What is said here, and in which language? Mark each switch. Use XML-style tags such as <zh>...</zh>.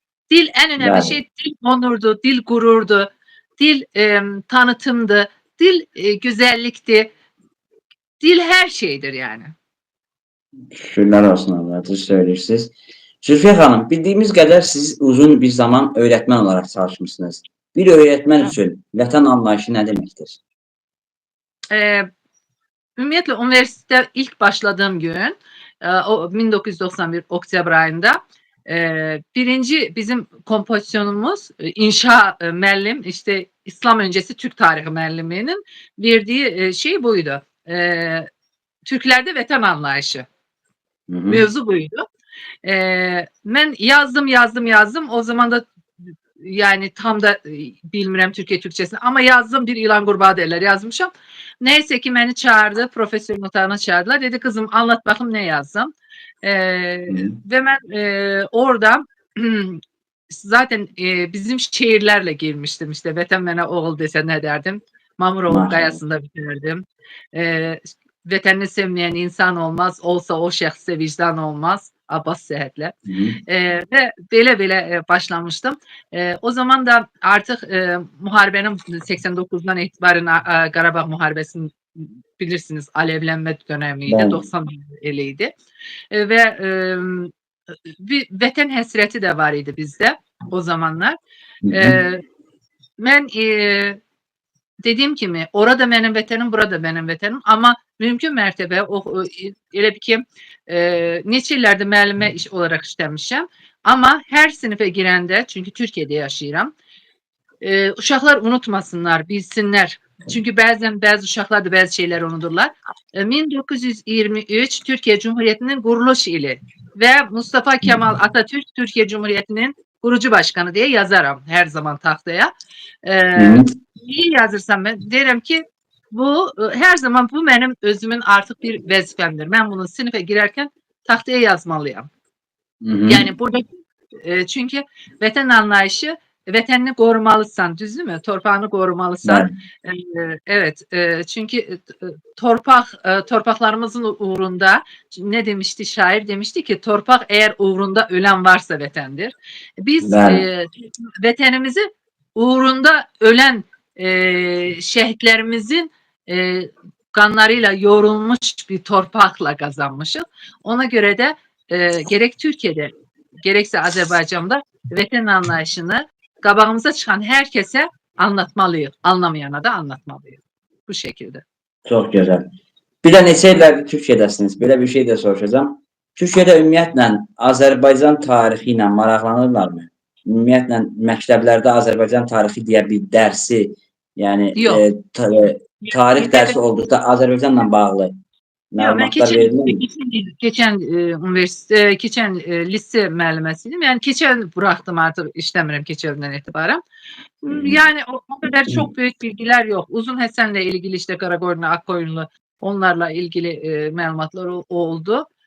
<tr>Dil en önemli şey, dil onurdu, dil gururdu, dil tanıtımdı, dil güzellikti, dil her şeydir yani.</tr> <az>Şükürlər olsun Allah, düz söyləyirsiniz. Zülfiyə xanım, bildiyimiz qədər siz uzun bir zaman</az> <tr>öğretmen olarak çalışmışsınız. Bir öğretmen</tr> <az>üçün vətən anlayışı nə deməkdir?</az> <tr>Ümumiyyətlə, üniversitede ilk başladığım gün, o 1991 Oktyabr ayında birinci</tr> <az>bizim kompozisyonumuz inşa müəllim,</az> <tr>işte İslam öncesi Türk tarihi müəlliminin verdiği şey buydu. Türklerde vətən anlayışı. Mevzu buydu. Ben yazdım. O zaman da yani tam da</tr> <az>bilmirəm</az> <tr>Türkiye Türkçesini, ama yazdım, bir ilan qurbağı derler yazmışım. Neyse ki beni çağırdı, profesörün otağına çağırdılar. Dedi kızım anlat bakayım ne yazdım. Ve ben orada zaten bizim şehirlerle girmiştim işte</tr> <az>vətən mənə oğul desə nə</az> <tr>derdim? Mamurov Maşallah.</tr> <az>qayasında bitirdim.</az> <tr>Vətənini sevmeyen insan olmaz,</tr> <az>olsa o şəxsə vicdan olmaz. Abbas Səhhətlə. Hı -hı.</az> <tr>Ve belə başlamıştım. O zaman da artık muharebenin 89'dan itibaren Qarabağ muharebesini bilirsiniz alevlenme dönemiydi. Ben. 90 eliydi.</tr> <az>Ve bir vətən həsrəti de var idi bizde o zamanlar. Hı -hı.</az> <tr>Ben dediğim gibi orada benim vətənim, burada benim vətənim</tr> <az>ama mümkün mərtəbə elə bir ki neçə illərdə müəllimə iş olarak işləmişəm.</az> <tr>Ama her sınıfa girende çünkü Türkiye'de</tr> <az>yaşayıram.</az> <tr>Uşaqlar unutmasınlar, bilsinler. Çünkü bazen bazı uşaqlar da bazı şeyler unuturlar. 1923 Türkiye Cumhuriyeti'nin kuruluş ili ve Mustafa Kemal Atatürk Türkiye Cumhuriyeti'nin kurucu başkanı diye yazarım her zaman tahtaya. Niye yazırsam ben derim ki bu her zaman bu benim</tr> <az>özümün artık bir vəzifəmdir.</az> <tr>Ben bunu sınıfa girerken tahtaya yazmalıyım. Hı -hı. Yani burada çünkü vətən anlayışı vətənini</tr> <az>korumalısan, düzdür mü?</az> <tr>Torpağını korumalısan. Evet, çünkü torpaklarımızın uğrunda ne demişti şair? Demişti ki torpak eğer uğrunda ölen varsa vətəndir. Biz vətənimizi uğrunda ölen şehitlerimizin kanlarıyla yoğrulmuş bir torpakla kazanmışız. Ona göre de gerek Türkiye'de gerekse Azerbaycan'da vətən anlayışını qabağımıza çıkan herkese anlatmalıyıq. Anlamayana da anlatmalıyıq. Bu şekilde. Çok güzel.</tr> <az>Bir de neçə illərdir Türkiyədəsiniz? Belə bir şey de soracağım. Türkiyədə ümumiyyətlə Azərbaycan tarixi ilə maraqlanırlarmı? Ümumiyyətlə məktəblərdə Azərbaycan tarixi deyə bir dərsi, yəni tarix dərsi olduqda Azərbaycanla bağlı məlumatlar verilir mi?</az> <tr>Keçen lise müəlliməsiydim. Yani keçen bıraktım artık işlemiyorum keçenden itibaren. Yani o kadar çok büyük bilgiler yok. Uzun Həsən'le ilgili işte Karakoyunlu, Akkoyunlu onlarla ilgili məlumatlar oldu.</tr>